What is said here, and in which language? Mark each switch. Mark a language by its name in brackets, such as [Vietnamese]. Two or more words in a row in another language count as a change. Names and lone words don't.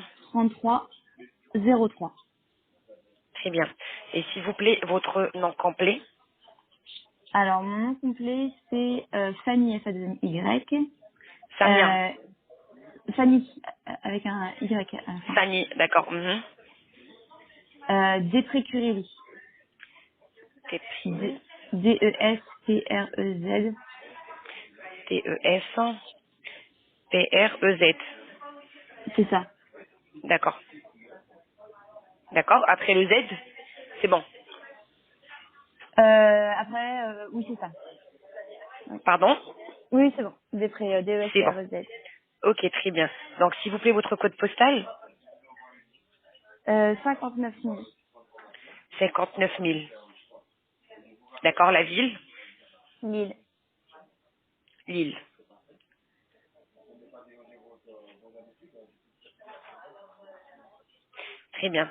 [French] 33 03. Très bien. Et s'il vous plaît, votre nom complet? Alors, mon nom complet, c'est Fanny, F-A-2-Y. Samia. Fanny, avec un Y à la fin. Sani, d'accord. Mhm. Destrécurelli. T-P-I. D-E-S-T-R-E-Z. T-E-S-P-R-E-Z. C'est ça. D'accord. D'accord. Après le Z, c'est bon. Après, oui, c'est ça. Oui, Pardon? oui c'est bon. C'est bon. D-E-S-T-R-E-Z. Ok, très bien. Donc, s'il vous plaît, votre code postal? 59 000. 59 000. D'accord. La ville? Lille. Lille. Très bien.